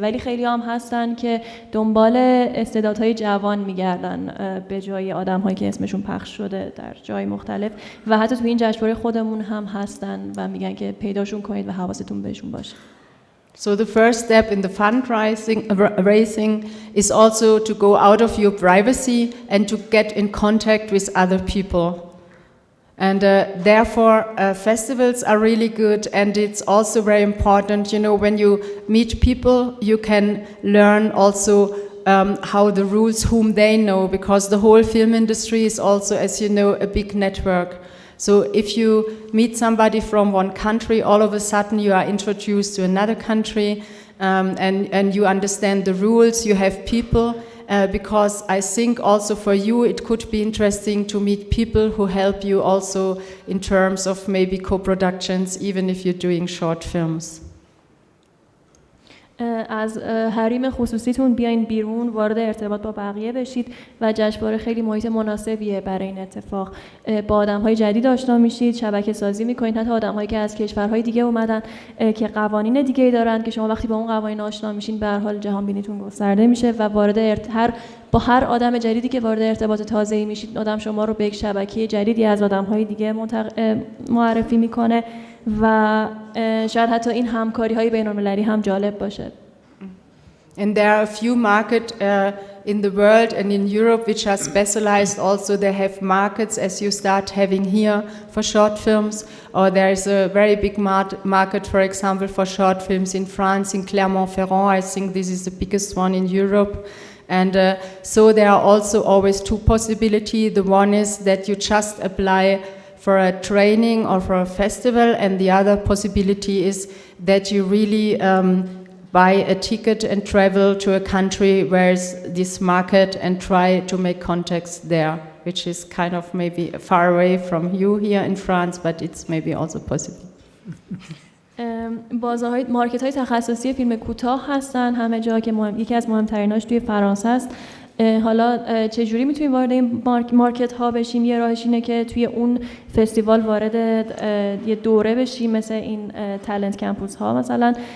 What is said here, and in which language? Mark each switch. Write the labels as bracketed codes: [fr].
[fa] ولی خیلی هم هستن که دنبال استعدادهای جوان میگردن به جای آدم‌هایی که اسمشون پخش شده در جای مختلف، و حتی تو این جشنواره خودمون هم هستن و میگن که پیداشون کنید و حواستون بهشون باشه. [en] So the first step in the fundraising is also to go out of your privacy and to get in contact with other people. And therefore, festivals are really good, and it's also very important, you know, when you meet people, you can learn also how the rules, whom they know, because the whole film industry is also, as you know, a big network. So if you meet somebody from one country, all of a sudden you are introduced to another country, and you understand the rules, you have people. Because I think also for you it could be interesting to meet people who help you also in terms of maybe co-productions, even if you're doing short films. [fa] از حریم خصوصیتون بیاین بیرون، وارد ارتباط با بقیه بشید و جشنواره خیلی محیط مناسبیه برای این اتفاق. با آدم‌های جدید آشنا میشید، شبکه سازی میکنید، حتی آدم‌هایی که از کشورهای دیگه اومدن که قوانین دیگه‌ای دارن که شما وقتی با اون قوانین آشنا میشین به هر حال جهان بینیتون گسترده میشه و با هر آدم جدیدی که وارد ارتباط تازه‌ای میشید، آدم شما رو به یک شبکه جدیدی از آدم‌های دیگه معرفی میکنه و شاید حتی این همکاری‌های بین‌المللی هم جالب باشه. [en] And there are a few markets in the world and in Europe which are specialized also. They have markets as you start having here for short films, or there is a very big market, for example, for short films in France, in Clermont-Ferrand. I think this is the biggest one in Europe. And so there are also always two possibilities. The one is that you just apply for a training or for a festival, and the other possibility is that you really buy a ticket and travel to a country where is this market and try to make contacts there, which is kind of maybe far away from you here in France, but it's maybe also possible. [fa] بازارهای مارکت‌های تخصصی فیلم کوتاه هستن همه جا که یکی از مهمتریناش توی فرانسه است. حالا چجوری میتونیم وارد این مارکت ها بشیم؟ یه راهش اینه که توی اون فستیوال وارد یه دوره بشیم مثل این تالنت کمپوس ها مثلا.